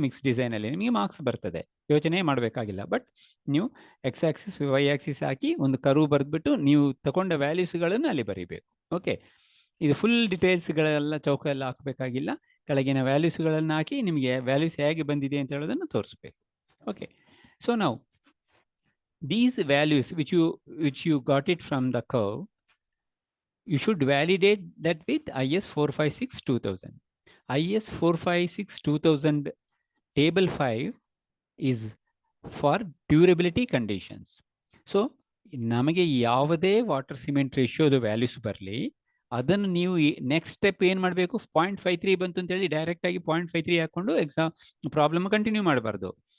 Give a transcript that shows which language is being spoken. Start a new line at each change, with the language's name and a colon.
Kannada: Mix ಡಿಸೈನಲ್ಲಿ ನಿಮಗೆ marks ಬರ್ತದೆ, ಯೋಚನೆ ಮಾಡಬೇಕಾಗಿಲ್ಲ. ಬಟ್ ನೀವು ಎಕ್ಸ್ ಆಕ್ಸಿಸ್ ವೈ ಆಕ್ಸಿಸ್ ಹಾಕಿ ಒಂದು ಕರ್ವ್ ಬರೆದ್ಬಿಟ್ಟು ನೀವು ತಗೊಂಡ ವ್ಯಾಲ್ಯೂಸ್ಗಳನ್ನು ಅಲ್ಲಿ ಬರೀಬೇಕು. ಓಕೆ. ಇದು ಫುಲ್ ಡೀಟೇಲ್ಸ್ಗಳೆಲ್ಲ ಚೌಕ ಎಲ್ಲ ಹಾಕಬೇಕಾಗಿಲ್ಲ. ಕೆಳಗಿನ ವ್ಯಾಲ್ಯೂಸ್ಗಳನ್ನು ಹಾಕಿ ನಿಮಗೆ ವ್ಯಾಲ್ಯೂಸ್ ಹೇಗೆ ಬಂದಿದೆ ಅಂತ ಹೇಳೋದನ್ನು ತೋರಿಸ್ಬೇಕು. ಓಕೆ.
English: So ನಾವು these values which you got it from the curve, you should validate that with IS 456 2000. IS 456 2000 table 5 is for durability conditions.
Kannada: So ನಮಗೆ ಯಾವುದೇ ವಾಟರ್ ಸಿಮೆಂಟ್ ರೇಷಿಯೋದು ವ್ಯಾಲ್ಯೂಸ್ ಬರಲಿ, ಅದನ್ನು ನೀವು ನೆಕ್ಸ್ಟ್ ಸ್ಟೆಪ್ ಏನು ಮಾಡಬೇಕು, 0.53 ಬಂತು ಅಂತೇಳಿ ಡೈರೆಕ್ಟಾಗಿ 0.53 ಹಾಕ್ಕೊಂಡು ಪ್ರಾಬ್ಲಮ್ ಕಂಟಿನ್ಯೂ ಮಾಡಬಾರ್ದು.